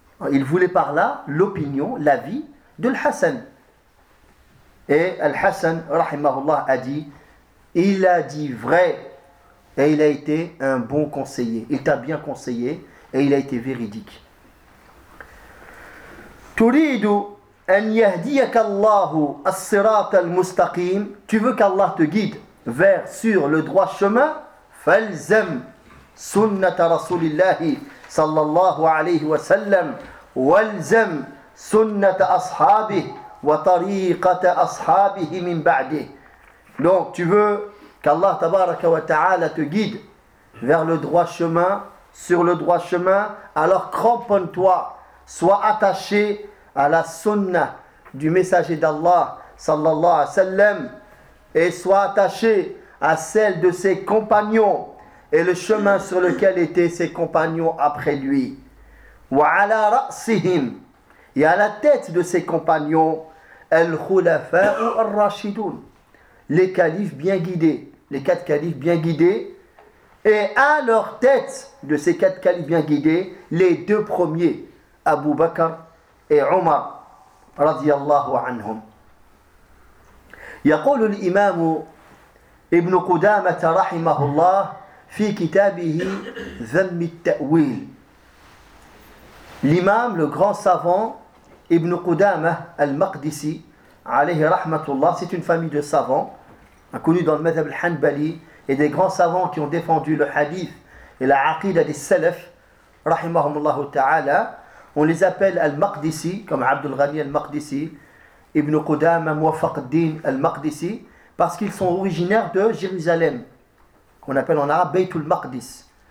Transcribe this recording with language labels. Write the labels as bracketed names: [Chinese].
[French] Il voulait par là l'opinion, l'avis de Al-Hassan. Et Al-Hassan, rahimahullah, a dit, il a dit vrai. Et il a été un bon conseiller. Il t'a bien conseillé et il a été véridique. [Arabic] تريد أن يهديك الله الصراط المستقيم. [French] Tu veux qu'Allah te guide vers, sur le droit chemin. [Arabic] فالزم سنة رسول الله صلى الله عليه وسلم والزم سنة أصحابه وطريقة أصحابه من بعده. [French] Donc tu veux qu'Allah tabaraka wa ta'ala te guide vers le droit chemin, sur le droit chemin, alors cramponne-toi, sois attaché à la sunnah du messager d'Allah sallallahu alayhi wa sallam, et soit attaché à celle de ses compagnons et le chemin sur lequel étaient ses compagnons après lui. [Arabic] وَعَلَى رَأْسِهِمْ [French] Et à la tête de ses compagnons, [Arabic] الْخُلَفَاءُ الرَّاشِدُونَ [French] Les califes bien guidés, les quatre califes bien guidés, et à leur tête de ces quatre califes bien guidés, les deux premiers, Abu Bakr et Omar, radiyallahu anhum. [Arabic] يقول الإمام ابن قدامة رحمه الله في كتابه ذم التأويل. [French] L'imam, le grand savant, Ibn Qudama al-Maqdisi, alayhi rahmatullah, c'est une famille de savants, inconnus dans le madhab al-Hanbali, et des grands savants qui ont défendu le hadith et la aqidah des salaf, rahimahumullah ta'ala, on les appelle al-Maqdisi, comme Abdul Ghani al-Maqdisi, Ibn Qudama Muwaffaquddin al-Maqdisi, parce qu'ils sont originaires de Jérusalem, qu'on appelle en arabe Baytul Maqdis.